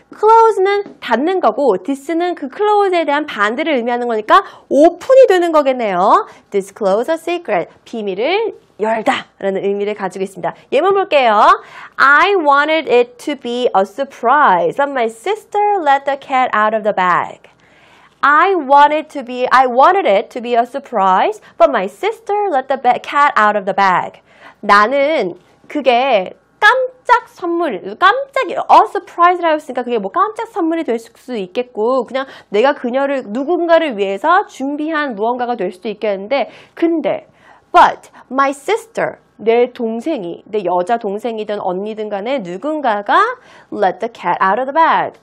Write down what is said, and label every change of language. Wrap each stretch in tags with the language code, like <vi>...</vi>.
<ko>Close는 닫는 거고 this는 그 close에 대한 반대를 의미하는 거니까 오픈이 되는 거겠네요.</ko> <en>Disclose a secret.</en> <ko>비밀을 열다 라는 의미를 가지고 있습니다. 예문 볼게요.</ko> <en>I wanted it to be a surprise, but my sister let the cat out of the bag. I wanted it to be a surprise, but my sister let the cat out of the bag.</en> <ko>나는 그게 깜짝 선물,</ko> <en>a surprise</en> <ko>라고 했으니까 그게 뭐 깜짝 선물이 될 수 있겠고 그냥 내가 그녀를 누군가를 위해서 준비한 무언가가 될 수도 있겠는데 근데</ko> <en>But my sister,</en> <ko>내 동생이, 내 여자 동생이든 언니든 간에 누군가가</ko> <en>let the cat out of the bag.</en>